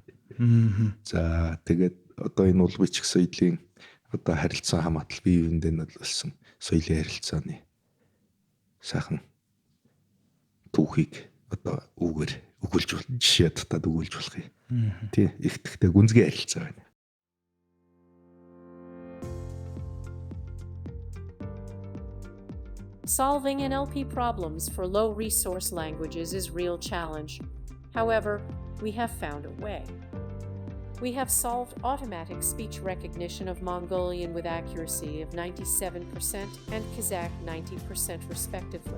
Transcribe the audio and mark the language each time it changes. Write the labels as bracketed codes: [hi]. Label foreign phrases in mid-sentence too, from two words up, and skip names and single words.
[mn] За тэгээд одоо энэ уул бичих соёлын одоо харилцан хамаатал бие биендээ нөлөөлсөн соёлын харилцааны сайхан түүхийг одоо үгээр өгүүлж болно. Жишээ татаад өгүүлж болох юм. Тий, ихтгэхтэй гүнзгий харилцаа байна. [en] Solving NLP problems for low-resource languages is a real challenge. However, we have found a way. We have solved automatic speech recognition of Mongolian with accuracy of 97% and Kazakh 90% respectively.